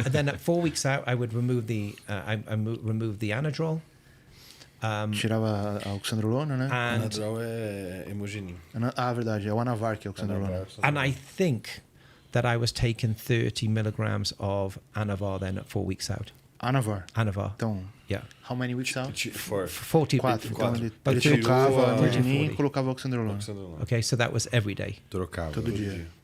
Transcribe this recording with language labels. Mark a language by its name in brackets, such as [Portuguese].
[English] and then at 4 weeks out, I would remove the remove the anadrol. [Portuguese] Tirava a oxandrolona, né? [English] And [Portuguese] Anadrol é hemogenin. Verdade, é o Anavar que é oxandrolona. [English] and I think that I was taking 30 milligrams of Anavar then at 4 weeks out. Anavar. Anavar. [Portuguese] Então, [English] Yeah. how many weeks out? 40. [Portuguese] 4. Então ele [English] But [Portuguese] trocava a tirou a- arginina e colocava a oxandrolona. [English] Okay, so that was every day. [Portuguese] Trocava. Todo dia.